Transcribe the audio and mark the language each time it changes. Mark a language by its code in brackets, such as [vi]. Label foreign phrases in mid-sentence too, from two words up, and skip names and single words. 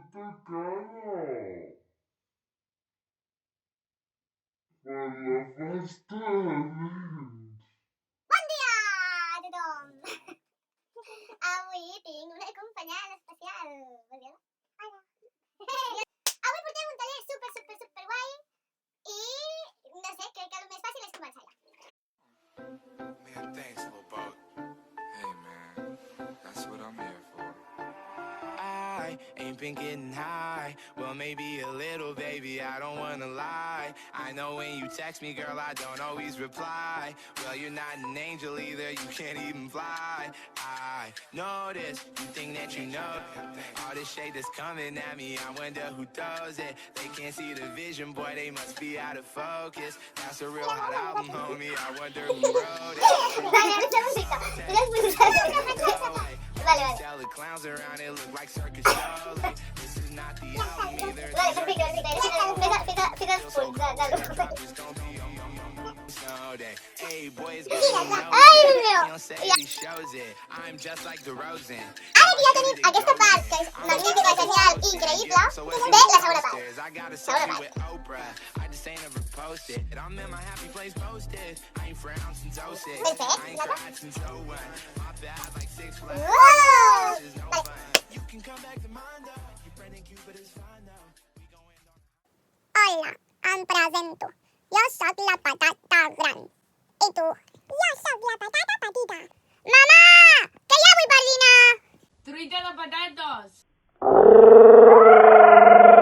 [ca] Bon dia a tothom! Avui tinc una acompanyant especial. Molt bé? Hola! Avui portem un taller super guai i no sé, crec que el més fàcil és començar ja. [en] Man, thanks, little boat. Hey, man, that's what I'm here for. I ain't been getting high. Well, maybe a little, baby, I don't wanna lie. I know when you text me, girl, I don't always reply. Well, you're not an angel either, you can't even fly. I notice you think that you know all this shade that's coming at me. I wonder who throws it. They can't see the vision, boy, they must be out of focus. That's a real hot album, homie. I wonder who wrote it. [ca] Vale. [en] Tell the clowns around it look like circus shows. This is not the album either. [ca] Vale, perfecto. Fica els punts [en] Hey, boys, [ca] Ai, Déu meu! [en] I'm just like the Rosen. [ca] Ara que ja tenim aquesta part, que és magnífica, genial i increïble, ve la segona part. Segona part. [en] I just ain't never posted. I'm in my happy place posted. I ain't frowned since 06. [ca] Ben fet, [en] I ain't cried since 01. My bad like 6 flags. Uau! This is no [ca] Vale. [en] fun. You can come back to mine though. Your friend and Cupid is fine though. We going on. [ca] Hola, em presento. Jo sóc la patata gran. I tu? Jo sóc la patata petita. Mamà! Que ja vull per dinar! Truita de patates!